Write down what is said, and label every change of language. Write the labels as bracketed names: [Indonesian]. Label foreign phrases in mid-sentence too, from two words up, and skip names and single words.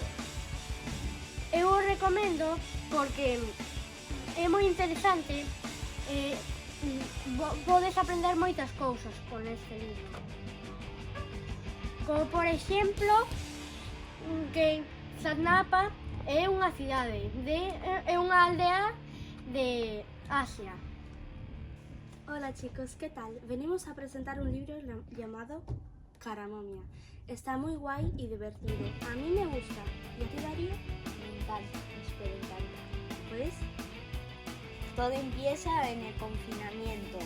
[Galician] Eu o recomendo porque é moi interesante e podes aprender moitas cousas con este libro. Como por exemplo que Sarnapa é unha cidade, é unha aldea de Asia. [Spanish] Hola chicos, ¿qué tal? Venimos a presentar un libro llamado Caramomia. Está muy guay y divertido. A mí me gusta. ¿Y a ti, Darío? Me encanta, me encanta. ¿Pues? Todo empieza en el confinamiento.